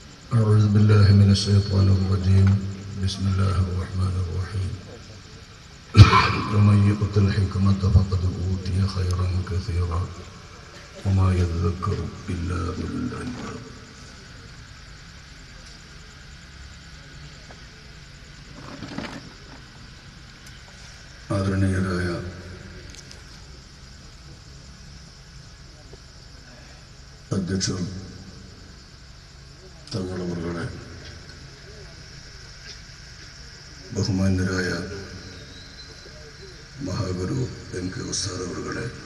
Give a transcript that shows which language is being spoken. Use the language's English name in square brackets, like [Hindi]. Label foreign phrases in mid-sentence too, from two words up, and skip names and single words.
[Arabic] أعوذ بالله من الشيطان الرجيم بسم الله الرحمن الرحيم ومن يؤت الحكمة فقد أوتي خيرا كثيرا وما يذكر إلا أولو الألباب. [Malayalam] ആദരണീയരായ അധ്യക്ഷർ, തങ്ങളവറുകളെ, ബഹുമാന്യരായ മഹാഗുരു MK ഉസ്താദ് അവറുകളെ,